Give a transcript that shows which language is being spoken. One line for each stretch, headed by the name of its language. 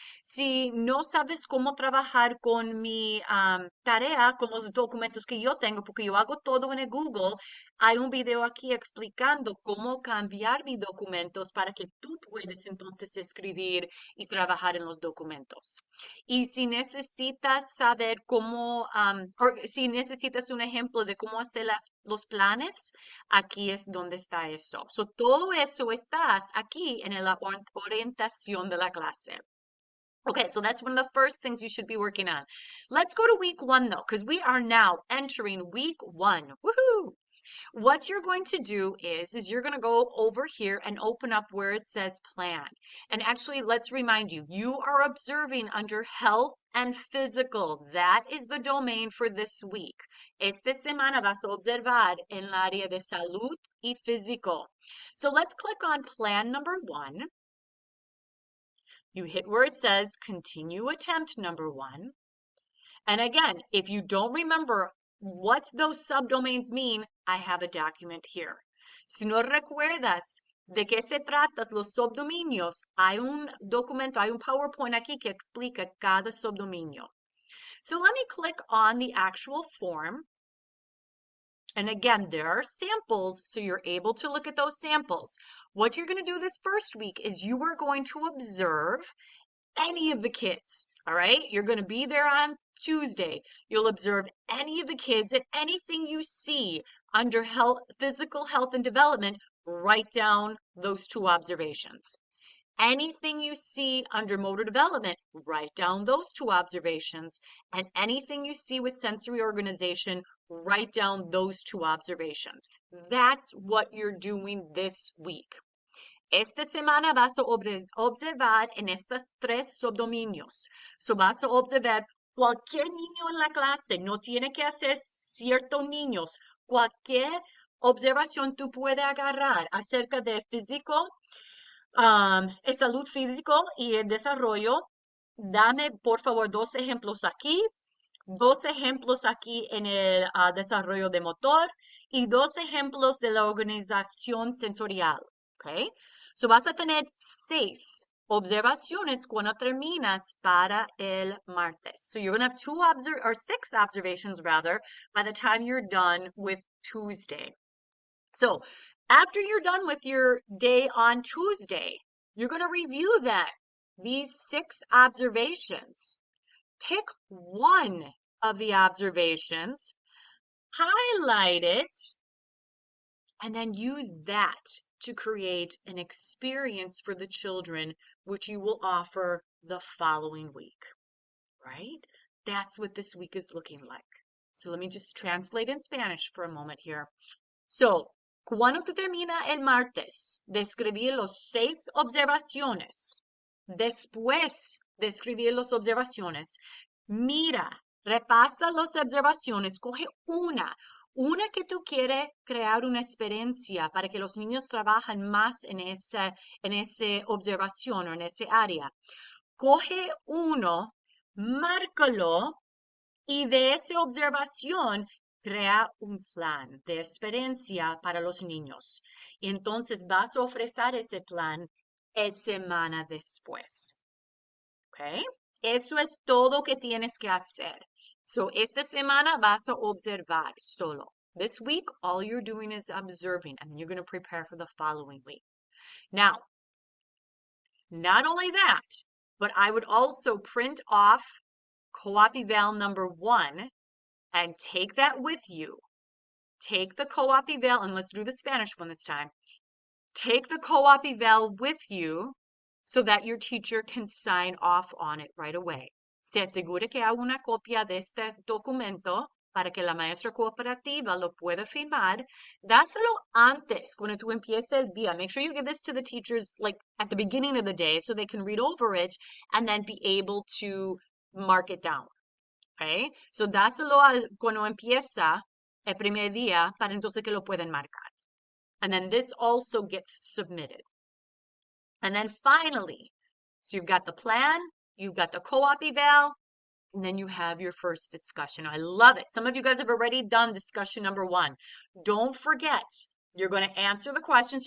Spanish: Si no sabes cómo trabajar con mi tarea, con los documentos que yo tengo, porque yo hago todo en el Google, hay un video aquí explicando cómo cambiar mis documentos para que tú puedes entonces escribir y trabajar en los documentos. Y si necesitas saber cómo, o si necesitas un ejemplo de cómo hacer los planes, aquí es donde está eso. So, todo eso estás aquí en la orientación de la clase.
English: Okay, so that's one of the first things you should be working on. Let's go to week one though, because we are now entering week one. Woohoo! What you're going to do is you're going to go over here and open up where it says plan. And actually, let's remind you, you are observing under health and physical. That is the domain for this week.
Spanish: Esta semana vas a observar en el área de salud y físico.
English: So let's click on plan number one. You hit where it says continue attempt number one. And again, if you don't remember what those subdomains mean, I have a document here.
Spanish: Si no recuerdas de qué se tratan los subdominios, hay un documento, hay un PowerPoint aquí que explica cada subdominio.
English: So let me click on the actual form. And again, there are samples, so you're able to look at those samples. What you're going to do this first week is you are going to observe any of the kids. All right, you're going to be there on Tuesday. You'll observe any of the kids and anything you see under health, physical health and development, write down those two observations. Anything you see under motor development, write down those two observations. And anything you see with sensory organization, write down those two observations. That's what you're doing this week.
Spanish: Esta semana vas a observar en estos tres subdominios. So vas a observar cualquier niño en la clase. No tiene que hacer ciertos niños. Cualquier observación tú puedes agarrar acerca del físico, el salud físico y el desarrollo. Dame, por favor, dos ejemplos aquí, dos ejemplos aquí en el desarrollo de motor y dos ejemplos de la organización sensorial. ¿Ok? So vas a tener 6 observaciones cuando terminas para el martes.
English: So you're going to have 6 observations rather by the time you're done with Tuesday. So after you're done with your day on Tuesday, you're going to review these 6 observations. Pick one of the observations, highlight it, and then use that to create an experience for the children, which you will offer the following week, right? That's what this week is looking like. So let me just translate in Spanish for a moment here.
Spanish: So, cuando tú termina el martes de escribir los 6 observaciones, después de escribir las observaciones, mira, repasa las observaciones, coge una que tú quieres crear una experiencia para que los niños trabajen más en esa observación o en ese área. Coge uno, márcalo y de esa observación crea un plan de experiencia para los niños. Y entonces vas a ofrecer ese plan semana después. ¿Ok? Eso es todo que tienes que hacer. So, esta semana vas a observar solo.
English: This week, all you're doing is observing, and you're going to prepare for the following week. Now, not only that, but I would also print off co-op eval number 1 and take that with you. Take the co-op eval, and let's do the Spanish one this time. Take the co-op eval with you so that your teacher can sign off on it right away.
Spanish: Se asegure que haga una copia de este documento para que la maestra cooperativa lo pueda firmar. Dáselo antes, cuando tú empieces el día.
English: Make sure you give this to the teachers like at the beginning of the day so they can read over it and then be able to mark it down. Okay?
Spanish: So dáselo cuando empieza el primer día para entonces que lo pueden marcar.
English: And then this also gets submitted. And then finally, so you've got the plan, you've got the co-op eval, and then you have your first discussion. I love it. Some of you guys have already done discussion number 1. Don't forget, you're going to answer the questions.